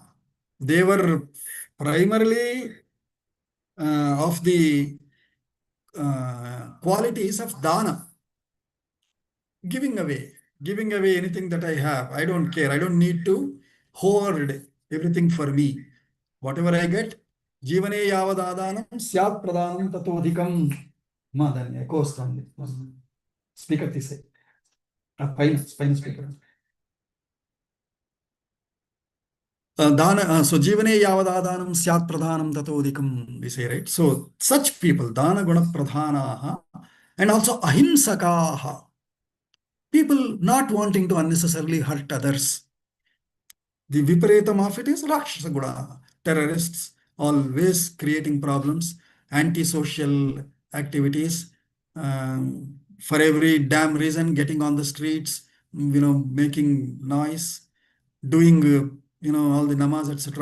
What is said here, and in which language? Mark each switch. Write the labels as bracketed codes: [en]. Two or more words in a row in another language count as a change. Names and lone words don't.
[en] They were primarily of the qualities of dana, giving away anything that I have. I don't care. I don't need to hoard everything for me. Whatever I get, [sa] jivane yavadadanam syat pradhanam tatodhikam. Madanya, Kostandi. Speaker tise. [en] Fine speaker. So [sa] jivane yavadadanam syat pradhanam tatodhikam, [en] we say, right? So such people, [sa] dana guna pradhanaha, [en] and also ahimsakaha, people not wanting to unnecessarily hurt others. The viparetam of it is [sa] Rakshasa Guna, [en] terrorists, always creating problems, antisocial activities, for every damn reason, getting on the streets, making noise, doing, all the namaz, etc.